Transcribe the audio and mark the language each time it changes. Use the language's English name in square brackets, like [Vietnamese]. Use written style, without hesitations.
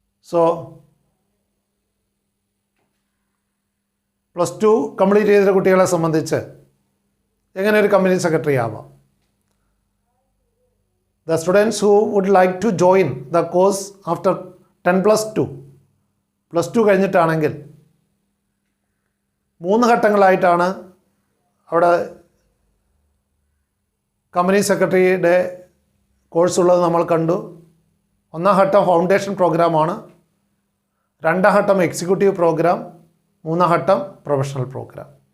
[Malayalam] So +2 complete ചെയ്ത കുട്ടികളെ സംബന്ധിച്ച് എങ്ങനെ ഒരു കമ്പനി സെക്രട്ടറി ആവാം? [English] The students who would like to join the course after 10+2 [Malayalam] +2 കഴിഞ്ഞിട്ടാണെങ്കിൽ 3 ഘട്ടങ്ങളായിട്ടാണ് അവിടെ കമ്പനി സെക്രട്ടറിയുടെ കോഴ്സ് ഉള്ളത് നമ്മൾ കണ്ടു. 1-ാം ഘട്ടം ഫൗണ്ടേഷൻ പ്രോഗ്രാമാണ്, 2-ാം ഘട്ടം എക്സിക്യൂട്ടീവ് പ്രോഗ്രാം, 3-ാം ഘട്ടം പ്രൊഫഷണൽ പ്രോഗ്രാം.